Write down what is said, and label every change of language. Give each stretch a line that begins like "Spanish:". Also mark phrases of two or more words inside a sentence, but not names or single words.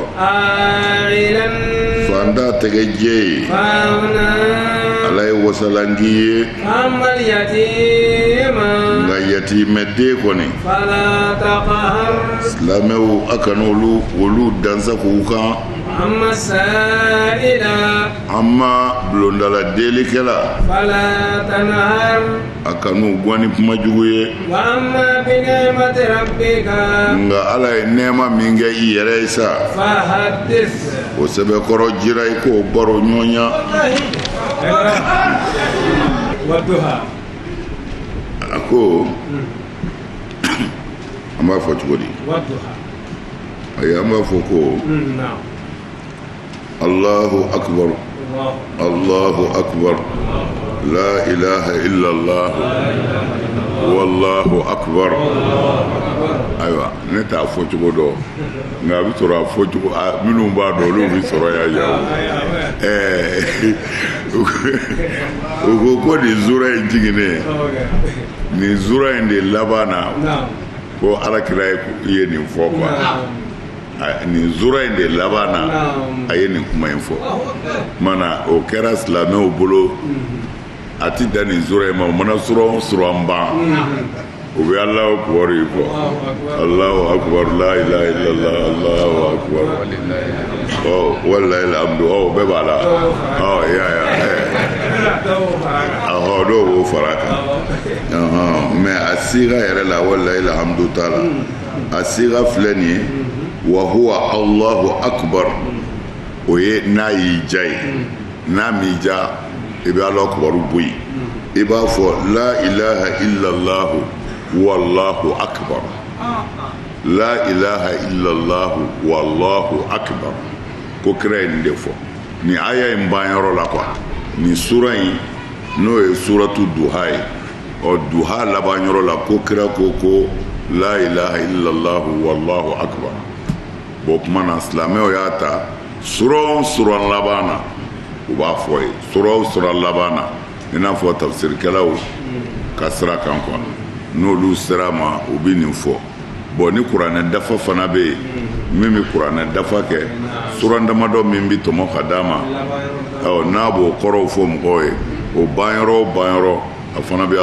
Arabic: a'ilan
Bambara: fanda tɛgɛjɛ ye
Arabic: fauna
Bambara: ala ye wasalangi ye
Arabic: أما اليتيم
Bambara: nka yatimɛ den kɔni
Arabic: فلا تقهر
Bambara: silamɛw a kana olu dansa k'u kan
Arabic: أما السائل
Bambara: amma bulondala delikɛla
Arabic: فلا تنهر
Bambara: a kanu gɔni kuma jugu ye
Arabic: وأما بنعمة ربك
Bambara: nka ala ye nɛɛma min kɛ i yɛrɛ ye sa
Arabic: fahaddith
Bambara: o sɛbɛkɔrɔ jira i k'o baro ɲɔɲa
Arabic: wadduha
Bambara: a ko an b'a fɔ cogo di
Arabic: wadduha
Bambara: ayi an b'a fɔ ko
Arabic: na'am الله أكبر الله أكبر لا إله إلا الله والله أكبر
Bambara: aywa ne t'a fɔ cogo dɔn nka a bɛ sɔrɔ a fɔ cogo minnu b'a dɔn olu bɛ sɔrɔ yan yawo u ko ko nin zura in jiginnen nin zura in de laban na ko alakira ye nin fɔ quoi nin zura in de laban na a ye nin kuma in fɔ mana o kɛra silamɛw bolo a ti da nin zura in ma o mana sɔrɔ ban o bɛ
Arabic: الله أكبر
Bambara: yi fɔ
Arabic: الله أكبر لا إله إلا الله الله أكبر والله الحمد
Bambara: bɛɛ b'a la dɔw b'o fara kan mais a siga yɛrɛ la
Arabic: والله الحمد
Bambara: t'a la a siga filɛ nin ye
Arabic: وهو الله أكبر
Bambara: o ye n'a y'i ja ye n'a m'i ja i bɛ
Arabic: الله أكبر
Bambara: bɔ yen i b'a fɔ
Arabic: لا إله إلا الله والله أكبر لا إله إلا الله والله أكبر
Bambara: ko kira ye nin de fɔ nin aya in banyɔrɔ la quoi nin sura in n'o ye suratu duha ye duha labanyɔrɔ la ko kira ko
Arabic: لا إله إلا الله والله أكبر
Bambara: bon kuma na silamɛw y'a ta sura laban na u b'a fɔ ye sura laban na i n'a fɔ tafsirikɛlaw ka sira kan quoi n'olu sera ma u bɛ nin fɔ bon ni kuranɛ dafa fana bɛ yen min bɛ kuranɛ dafa kɛ sura damadɔ min bɛ tɔmɔ ka d'a ma n'a b'o kɔrɔw fɔ mɔgɔw ye o banyɔrɔ a fana bɛ